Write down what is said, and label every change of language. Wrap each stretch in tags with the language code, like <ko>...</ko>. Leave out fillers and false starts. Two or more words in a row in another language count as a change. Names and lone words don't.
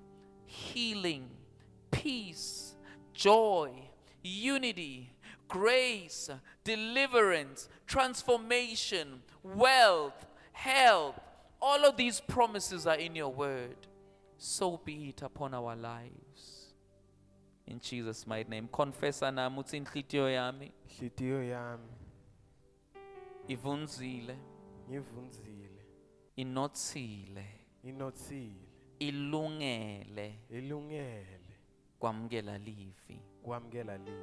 <en>Healing, peace, joy, unity, grace, deliverance, transformation, wealth, health. All of these promises are in your word. So be it upon our lives. In Jesus' mighty name.</en> <ss>Confessa nami uthi inhlitiyo yami Inhliziyo yami ivunzile, ngivunzile, inothile, inothile, ilungele ilungele kwamukela livi, kwamukela livi,</ss>